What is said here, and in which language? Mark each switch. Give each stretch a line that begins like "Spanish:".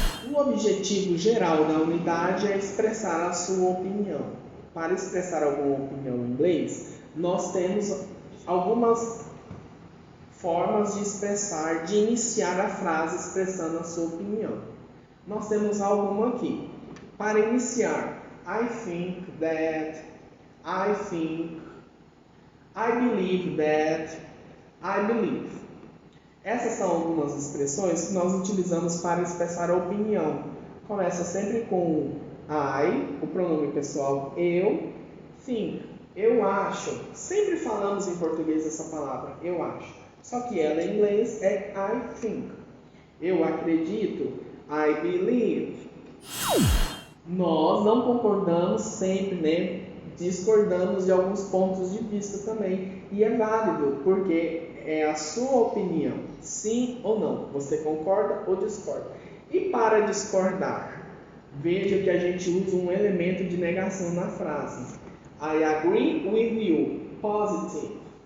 Portuguese: O objetivo geral da unidade é expressar a sua opinião. Para expressar alguma opinião em inglês, nós temos algumas formas de expressar, de iniciar a frase expressando a sua opinião. Nós temos alguma aqui. Para iniciar,
English: I think that, I think, I believe that, I believe.
Portuguese: Essas são algumas expressões que nós utilizamos para expressar a opinião. Começa sempre com I, o pronome pessoal eu, think, eu acho. Sempre falamos em português essa palavra, eu acho. Só que ela em inglês é
English: I think.
Portuguese: Eu acredito,
English: I believe.
Portuguese: Nós não concordamos sempre, né? Discordamos de alguns pontos de vista também. E é válido, porque é a sua opinião, sim ou não. Você concorda ou discorda. E para discordar, veja que a gente usa um elemento de negação na frase.
English: I agree with you, positive.